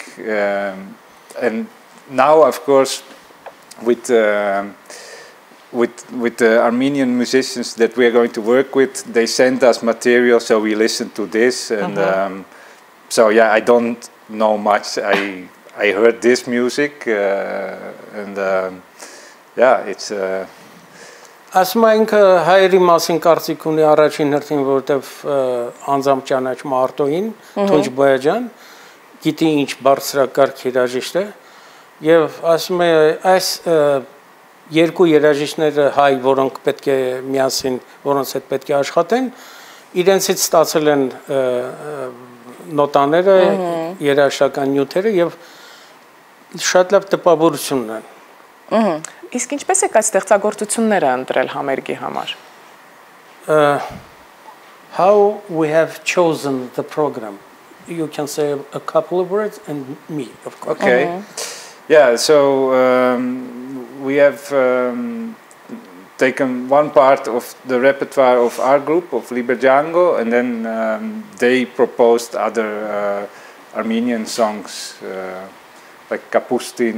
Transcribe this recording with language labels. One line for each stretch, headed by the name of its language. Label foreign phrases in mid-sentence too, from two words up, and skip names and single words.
English: And now, of course, with the Armenian musicians that we are going to work with, they send us material, so we listen to this, and so yeah, I don't know much. I heard this music, and yeah, it's.
Armenian: Ասում ենք հայերի մասին կարծիք ունի առաջին հերթին, որտեվ անձամբ ճանաչում Արտոյին, Tunç Boyacan, գիտի ինչ բարձրակարգ երաժիշտ է, եւ ասում է այս երկու երաժիշտները հայ, որոնք պետք է միասին, որոնց հետ պետք է աշխատեն, իրենցից ստացել են նոտաները, երաժշտական նյութերը եւ շատ լավ տպավորություն ունեն։ Իսկ ինչպես եք այդ ստեղծագործությունները ընտրել համերգի համար?
English: How we have chosen the program. You can say a couple of words and me, of course. Okay. Yeah, so we have taken one part of the repertoire of our group, of Liber Django, and then they proposed other Armenian songs, like Kapustin.